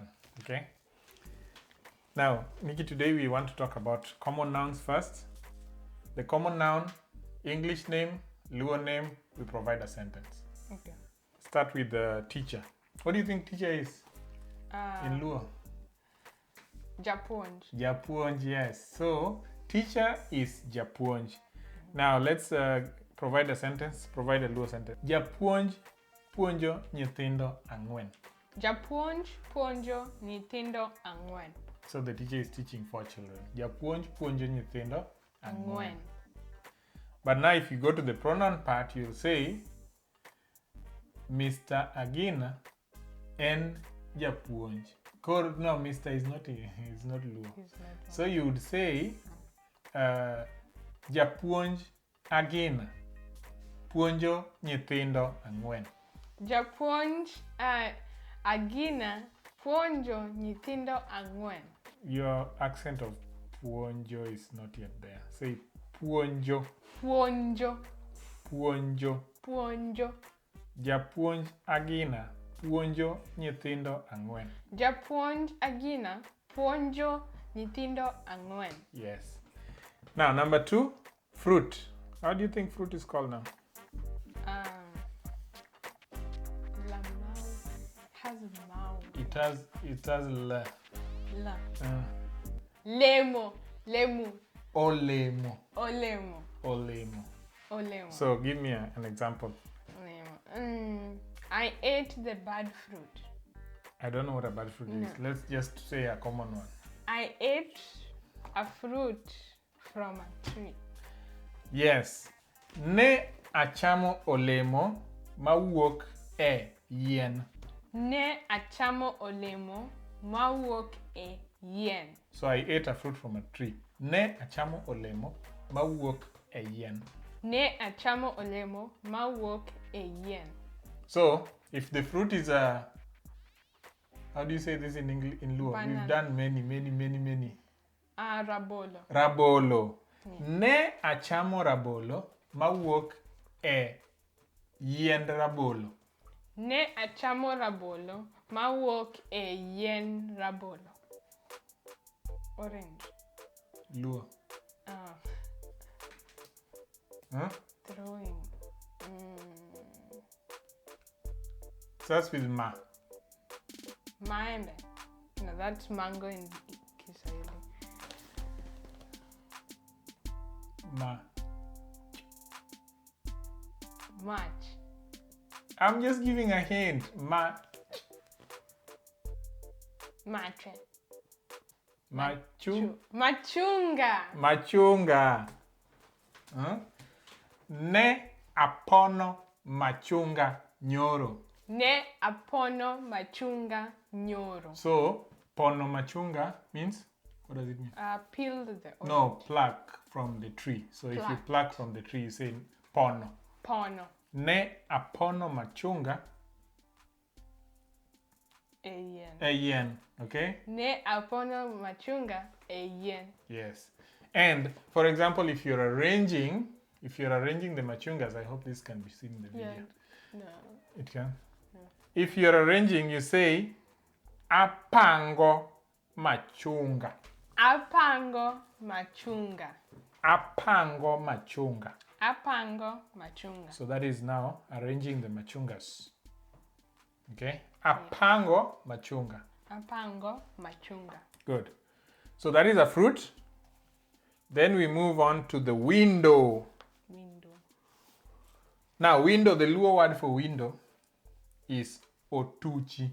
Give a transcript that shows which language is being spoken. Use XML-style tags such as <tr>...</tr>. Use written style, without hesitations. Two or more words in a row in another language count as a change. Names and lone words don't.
<en>Okay. Now, Nikki, today we want to talk about common nouns first. The common noun, English name, Luo name, we provide a sentence. Okay. Start with the teacher. What do you think teacher is in Luo?</en> <luo>Japuonj. Japuonj,</luo> <en>yes. So, teacher is Japuonj. Now, let's provide a sentence, provide a Luo sentence.</en> <luo>Japuonj puonjo nyithindo ang'wen. Japuonj puonjo nyithindo ang'wen.</luo> <en>So the teacher is teaching 4 children.</en> <luo>Japuonj puonjo nyithindo ang'wen.</luo> <en>But now if you go to the pronoun part, you'll say Mr. Agina and Japuonj. No, Mr. is not Luo. So you would say</en> <luo>Japuonj Agina puonjo nyithindo ang'wen. Japuonj Agina puonjo nyithindo ang'wen.</luo> <en>Your accent of puonjo is not yet there. Say puonjo. Puonjo. Puonjo. Puonjo.</en> <luo>Japuonj Agina puonjo nyithindo ang'wen. Japuonj Agina puonjo nyithindo ang'wen.</luo> <en>Yes. Now, number 2, fruit. How do you think fruit is called now? It has l. La. Lemo. Olemo. So give me an example. I ate the bad fruit. I don't know what a bad fruit is. Let's just say a common one. I ate a fruit from a tree. Yes.</en> <luo>Ne achamo olemo wuok yien. Ne achamo olemo wuok yien.</luo> <en>So I ate a fruit from a tree.</en> <luo>Ne achamo olemo wuok yien. Ne achamo olemo wuok yien.</luo> <en>So if the fruit is a, how do you say this in English, in Luo? Banana. We've done many. Rabolo. Rabolo.</en> <luo>Ne achamo rabolo wuok yien rabolo. Ne achamo rabolo wuok yien rabolo.</luo> <en>Orange. Luo. Huh? Throwing. Starts with ma. Maembe. No, that's mango in Kiswahili. Ma. March. I'm just giving a hint. Ma. Matre. Machunga. Huh?</en> <luo>Ne apono machunga nyoro. Ne apono machunga nyoro.</luo> <en>So,</en> <luo>pono machunga</luo> <en>means, what does it mean? Peel the orange. No, pluck from the tree. So if you pluck from the tree, you say pono. Pono.</en> <luo>Ne apono machunga yien. Okay? Ne apono machunga yien.</luo> <en>Yes. And for example, if you're arranging the machungas, I hope this can be seen in the video. No. It can? No. If you're arranging, you say</en> <luo>Apango machunga. Apango machunga. Apango machunga. Apango machunga.</luo> <en>So that is now arranging the machungas. Okay?</en> <luo>Apango machunga. Apango machunga.</luo> <en>Good. So that is a fruit. Then we move on to the window. Now, window, the Luo word for window is Otuchi.</en>